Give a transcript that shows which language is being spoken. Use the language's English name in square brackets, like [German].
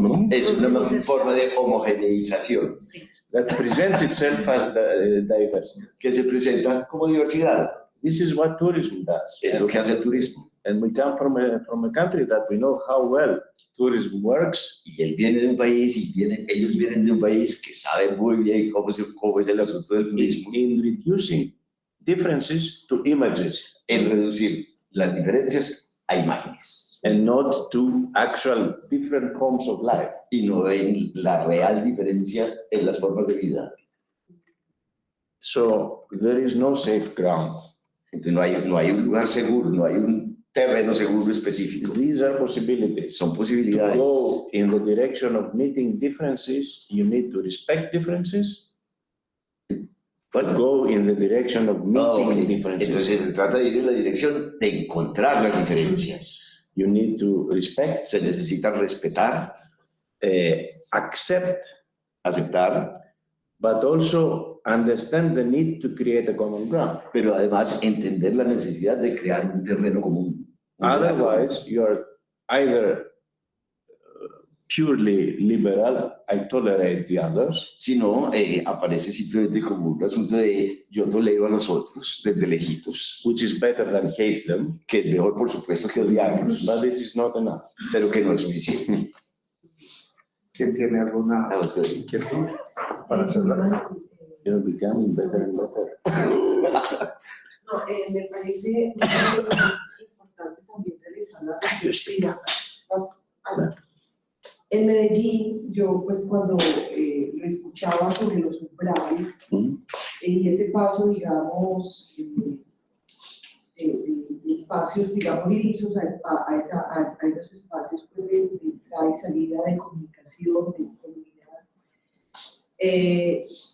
[Spanish] Es una forma de homogeneización [English] That presents itself as diversity. [Spanish] que se presenta como diversidad. [English] This is what tourism does. [Spanish] Es lo que hace el turismo. [English] And we come from a country that we know how well tourism works. [Spanish] Y él viene de un país y ellos vienen de un país que sabe muy bien cómo es el asunto del turismo. [English] In reducing differences to images [Spanish] En reducir las diferencias a imágenes [English] and not to actual different forms of life. [Spanish] y no en la real diferencia en las formas de vida. [English] So there is no safe ground. [Spanish] Entonces no hay un lugar seguro, no hay un terreno seguro específico. [English] These are possibilities. [Spanish] Son [English] To [Spanish] posibilidades. [English] go in the direction of meeting differences, you need to respect differences. But go in the direction of meeting Ok. differences. [Spanish] Entonces se trata de ir en la dirección de encontrar las diferencias. [English] You need to respect, [Spanish] Se necesita respetar, [English] accept, [Spanish] aceptar, [English] but also understand the need to create a common ground. [Spanish] pero además entender la necesidad de crear un terreno común. Un lugar común. [English] Otherwise, you are either purely liberal, I tolerate the others, [Spanish] Si no, aparece simplemente como un asunto de yo tolero a los otros desde lejitos, [English] which is better than hate them, [Spanish] que es mejor por supuesto que odiarlos, [English] but it is not enough. [Spanish] pero que no es suficiente. ¿Quién tiene alguna Vamos a ver. inquietud para hacerla? [English] You're becoming better and better. [Spanish] No, me parece importante también realizar la reflexión. En Medellín, yo pues cuando lo escuchaba sobre los umbrales y ese paso, digamos, de espacios, digamos, lisos a esos espacios pues, de entrada y salida de comunicación, de comunidades.